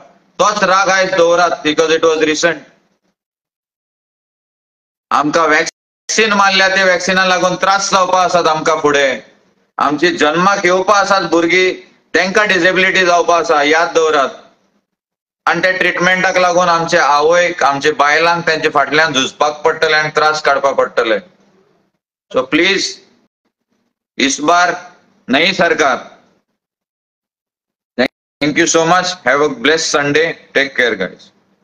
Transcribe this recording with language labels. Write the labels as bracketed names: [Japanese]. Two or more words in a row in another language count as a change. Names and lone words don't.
[Konkani] तोच राग आयज दवरात [English] because it was recent. [Konkani] आमकां वॅक्सिन मारल्या ते वॅक्सिना लागून त्रास जावपा आसात आमकां फुडें. आमची जन्माक येवपा आसात भुरगीं तांकां डिसेबिलिटी जावपा आसा, याद दवरात. आणि त्या ट्रीटमेंटाक लागून आमचे आवयक, आमचे बायलांक त्यांचे फाटल्यान झुजपाक पडटले आणि त्रास काडपा पडटले. [English] so please [Hindi] इस बार नई सरकार. [English] Thank you so much. Have a blessed Sunday. Take care, guys.